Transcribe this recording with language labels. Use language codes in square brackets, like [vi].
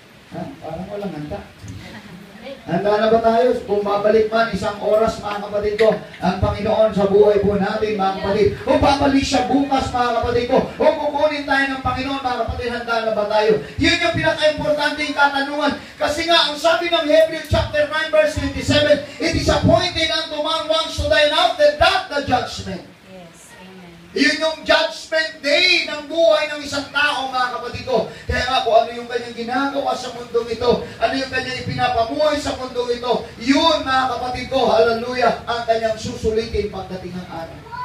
[tl] Ha? Parang walang handa. Handa na ba tayo? Kung babalik man isang oras, mga kapatid ko, ang Panginoon sa buhay po natin, mga kapatid. Kung babalik siya bukas, mga kapatid ko, kung kukunin tayo ng Panginoon, mga kapatid, handa na ba tayo? Yun yung pinaka-importanting katanungan. Kasi nga, ang sabi ng [en] Hebrews chapter 9, verse 27, it is appointed unto man once to die, and after that, the judgment. Yes. Amen. [tl] Yun yung judgment day ng buhay ng isang tao, mga kapatid ko. Kaya nga, kung ano yung kanyang ginagawa sa mundong ito, ano yung kanyang ipinapamuhay sa mundong ito, yun, mga kapatid ko, hallelujah, ang kanyang susulitin pagdating ng araw.